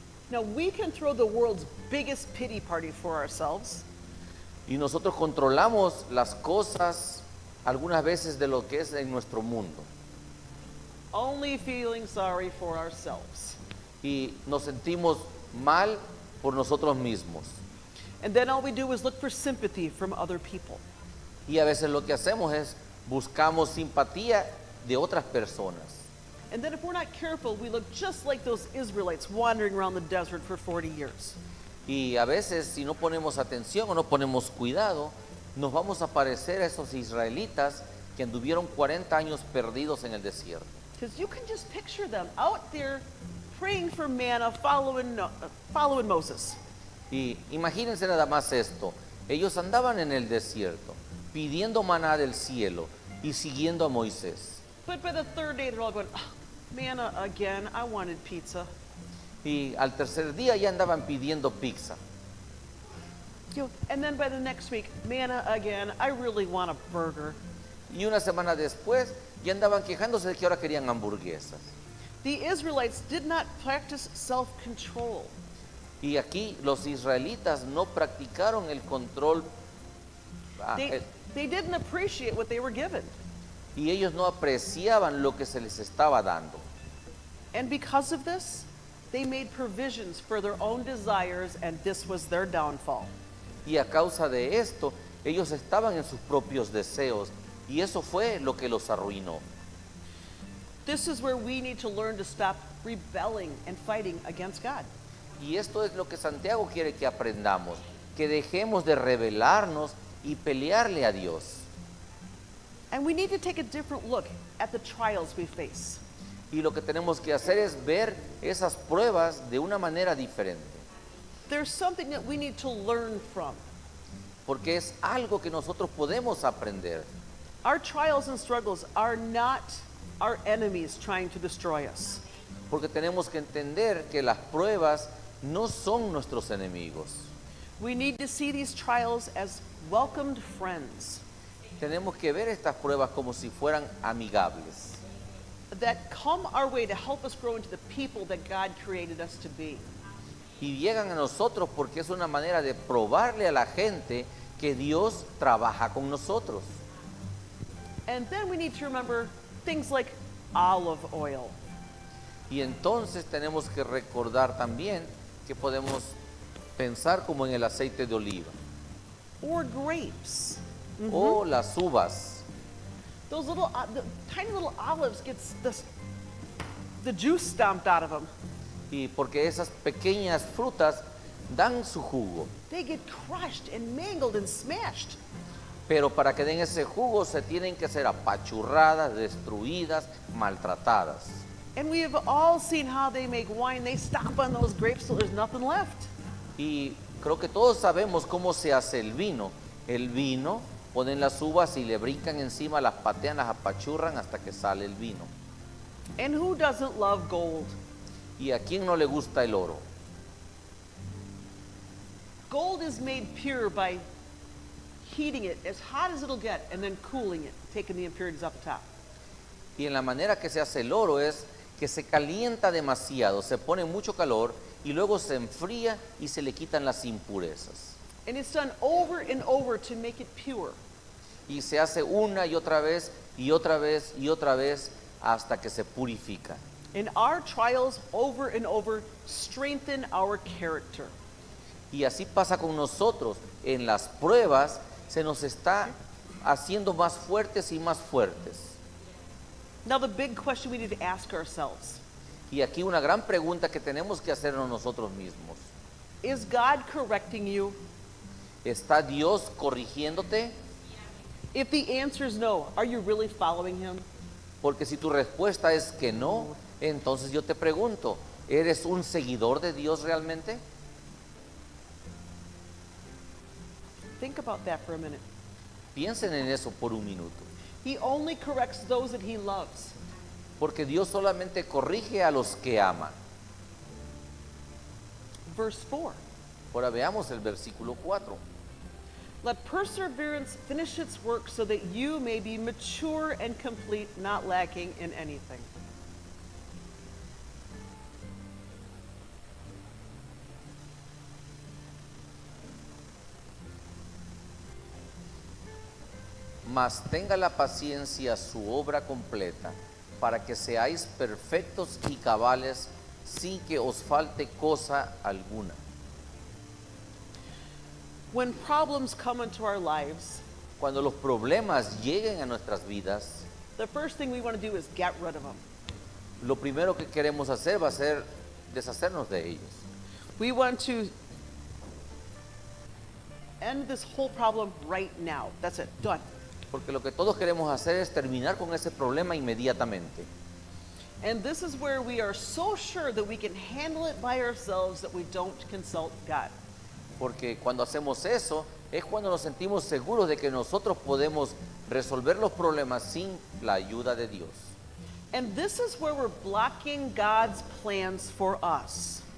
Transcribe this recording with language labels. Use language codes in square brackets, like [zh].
[en] Now, we can throw the world's biggest pity party for ourselves, [es] Y nosotros controlamos las cosas algunas veces de lo que es en nuestro mundo. [en] only feeling sorry for ourselves. [es] Y nos sentimos mal por nosotros mismos. [en] And then all we do is look for sympathy from other people. [es] Y a veces lo que hacemos es buscamos simpatía de otras personas. [en] And then if we're not careful, we look just like those Israelites wandering around the desert for 40 years. [es] Y a veces si no ponemos atención o no ponemos cuidado, nos vamos a parecer a esos israelitas que anduvieron 40 años perdidos en el desierto. [en] Because you can just picture them out there praying for manna, following Moses. [es] Y imagínense nada más esto, ellos andaban en el desierto pidiendo maná del cielo y siguiendo a Moisés. [en] But by the third day, they're all going, "Oh, manna again, I wanted pizza." [es] Y al tercer día ya andaban pidiendo pizza. [en] And then by the next week, manna again, I really want a burger. [es] Y una semana después ya andaban quejándose de que ahora querían hamburguesas. [en] The Israelites did not practice self-control. [es] Y aquí los israelitas no practicaron el control. [en] They didn't appreciate what they were given. [es] Y ellos no apreciaban lo que se les estaba dando. [en] And because of this, they made provisions for their own desires, and this was their downfall. [es] Y a causa de esto, ellos estaban en sus propios deseos. Y eso fue lo que los arruinó. [en] This is where we need to learn to stop rebelling and fighting against God. [es] Y esto es lo que Santiago quiere que aprendamos. Que dejemos de rebelarnos y pelearle a Dios. [en] And we need to take a different look at the trials we face. [es] Y lo que tenemos que hacer es ver esas pruebas de una manera diferente, [en] There's something that we need to learn from. [es] porque es algo que nosotros podemos aprender. [en] Our trials and struggles are not our enemies trying to destroy us. [es] Porque tenemos que entender que las pruebas no son nuestros enemigos. [en] We need to see these trials as welcomed friends [es] Tenemos que ver estas pruebas como si fueran amigables, [en] that come our way to help us grow into the people that God created us to be. [es] y llegan a nosotros porque es una manera de probarle a la gente que Dios trabaja con nosotros. [en] And then we need to remember things like olive oil. [es] Y entonces tenemos que recordar también que podemos pensar como en el aceite de oliva [en] Or grapes. [es] o las uvas. [en] Those little, the tiny little olives gets the juice stomped out of them. [es] Y porque esas pequeñas frutas dan su jugo. [en] They get crushed and mangled and smashed. [es] Pero para que den ese jugo se tienen que ser apachurradas, destruidas, maltratadas. [en] And we have all seen how they make wine. They stomp on those grapes till there's nothing left. [es] Y creo que todos sabemos cómo se hace el vino. El vino, ponen las uvas y le brincan encima, las patean, las apachurran hasta que sale el vino. [en] And who doesn't love gold? [es] ¿Y a quién no le gusta el oro? [en] Gold is made pure by heating it as hot as it'll get and then cooling it, taking the impurities off the top. [es] Y en la manera que se hace el oro es que se calienta demasiado, se pone mucho calor y luego se enfría y se le quitan las impurezas. [en] And it's done over and over to make it pure. [es] Y se hace una y otra vez y otra vez y otra vez hasta que se purifica. [en] And our trials over and over strengthen our character. [es] Y así pasa con nosotros. En las pruebas se nos está haciendo más fuertes y más fuertes. [en] Now, the big question we need to ask ourselves [es] Y aquí una gran pregunta que tenemos que hacernos nosotros mismos. [en] is God correcting you? [es] ¿Está Dios corrigiéndote? [en] If the answer is no, are you really following Him? [es] Porque si tu respuesta es que no, entonces yo te pregunto, ¿eres un seguidor de Dios realmente? [en] Think about that for a minute. [es] Piensen en eso por un minuto. [en] He only corrects those that He loves. [es] Porque Dios solamente corrige a los que ama. [en] Verse 4. [es] Ahora veamos el versículo 4. [en] Let perseverance finish its work so that you may be mature and complete, not lacking in anything. [es] Mas tenga la paciencia su obra completa, para que seáis perfectos y cabales, sin que os falte cosa alguna. [en] When problems come into our lives, [es] Cuando los problemas lleguen a nuestras vidas, [en] the first thing we want to do is get rid of them. [es] lo primero que queremos hacer va a ser deshacernos de ellos. [en] We want to end this whole problem right now. That's it, done. [es] Porque lo que todos queremos hacer es terminar con ese problema inmediatamente. [en] And this is where we are so sure that we can handle it by ourselves that we don't consult God. [es] Porque cuando hacemos eso es cuando nos sentimos seguros de que nosotros podemos resolver los problemas sin la ayuda de Dios. [en] And this is where we're blocking God's plans for us.